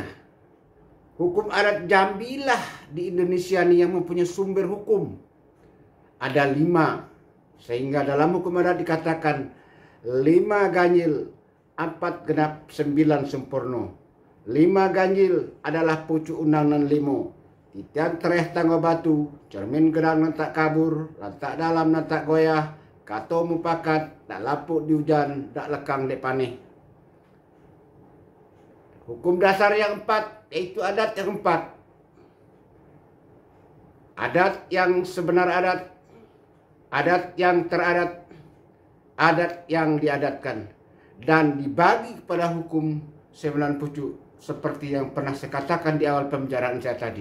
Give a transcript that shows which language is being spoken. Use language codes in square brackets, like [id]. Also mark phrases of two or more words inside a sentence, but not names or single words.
[id] Hukum adat Jambi lah di Indonesia ini yang mempunyai sumber hukum. Ada 5. Sehingga dalam hukum adat dikatakan 5 ganjil, 4 genap, 9 sempurna. 5 ganjil adalah pucuk undang-undang 5. [min] Titian tereh tangga batu, cermin gedang nan tak kabur, lantak dalam nan tak goyah, kato mupakat, tak lapuk di hujan, tak lekang dek paneh. [id] Hukum dasar yang 4, yaitu adat yang 4. Adat yang sebenar adat yang teradat, adat yang diadatkan. Dan dibagi kepada hukum 9 pucuk, seperti yang pernah saya katakan di awal pembicaraan saya tadi.